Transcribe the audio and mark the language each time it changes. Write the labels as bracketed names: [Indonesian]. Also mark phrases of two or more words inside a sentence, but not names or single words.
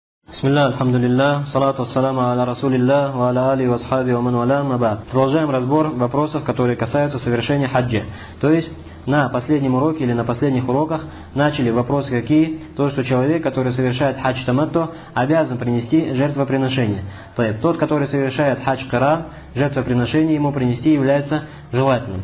[Arabic] بسم الله، الحمد لله، والصلاة والسلام على رسول الله، وعلى آله وأصحابه ومن والاه، أما بعد. [Russian] Продолжаем разбор вопросов, которые касаются совершения хаджа. То есть, на последнем уроке или на последних уроках начали вопросы какие? То, что человек, который совершает хадж таматту, обязан принести жертвоприношение. То есть, тот, который совершает хадж киран, жертвоприношение ему принести является желательным.